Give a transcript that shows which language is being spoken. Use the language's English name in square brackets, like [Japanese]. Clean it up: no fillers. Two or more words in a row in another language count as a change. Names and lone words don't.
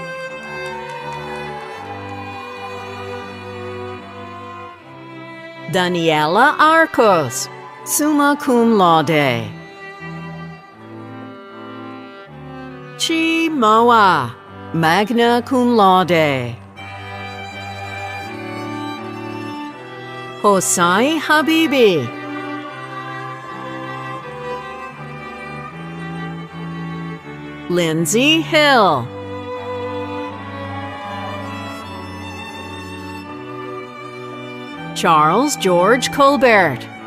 [English] Daniela Arcos, [Latin] summa cum laude. [English] Chi Moa, [Latin] magna cum laude. [English] Hosai Habibi. Lindsay Hill. Charles George Colbert.